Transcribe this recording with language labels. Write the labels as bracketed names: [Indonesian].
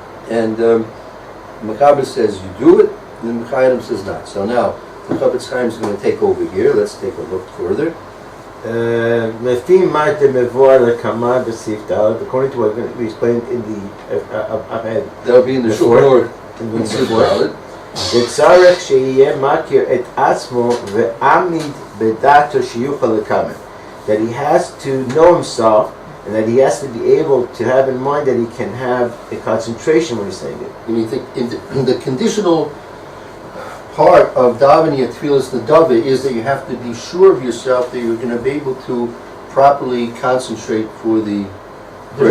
[English] And Mechaber says you do it, and Chayadim says not. So now, the Chafetz Chaim is going to take over here. Let's take a look further. According to what we explained in the That'll be in the Shulchan in Sif Dalet. [Hebrew] לצורך שיהיה מכיר את עצמו ועמיד בדעתו שיוכל לקבל. [English] That he has to know himself and that he has to be able to have in mind that he can have a concentration when he's saying it. And you think in the conditional part of davening at Tfilas Nadava is that you have to be sure of yourself that you're going to be able to properly concentrate for the prayer.